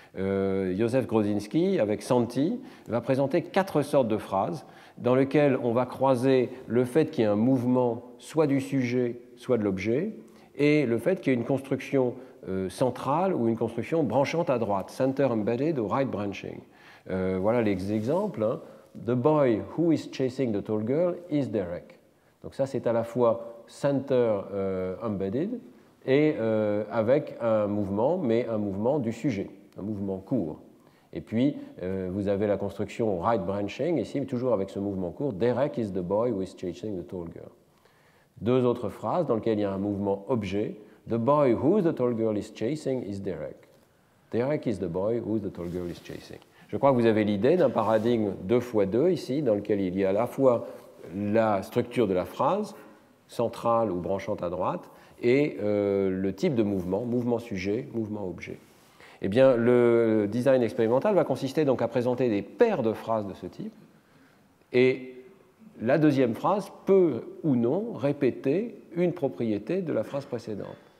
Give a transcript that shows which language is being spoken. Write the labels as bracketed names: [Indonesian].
[French] Józef Grodzinski, avec Santi, va présenter 4 sortes de phrases dans lesquelles on va croiser le fait qu'il y ait un mouvement soit du sujet, soit de l'objet, et le fait qu'il y ait une construction centrale ou une construction branchante à droite, center embedded ou right branching. Voilà les exemples. Hein. [English] The boy who is chasing the tall girl is Derek. [French] Donc ça, c'est à la fois center embedded et avec un mouvement, mais un mouvement du sujet, un mouvement court. Et puis, vous avez la construction right branching, ici, toujours avec ce mouvement court, [English] Derek is the boy who is chasing the tall girl. [French] 2 autres phrases dans lesquelles il y a un mouvement objet, [English] The boy who the tall girl is chasing is Derek. Derek is the boy who the tall girl is chasing. [French] Je crois que vous avez l'idée d'un paradigme 2x2 ici, dans lequel il y a à la fois la structure de la phrase, centrale ou branchante à droite, et le type de mouvement, mouvement-sujet, mouvement-objet. Eh bien, le design expérimental va consister donc à présenter des paires de phrases de ce type, et la deuxième phrase peut ou non répéter une propriété de la phrase précédente.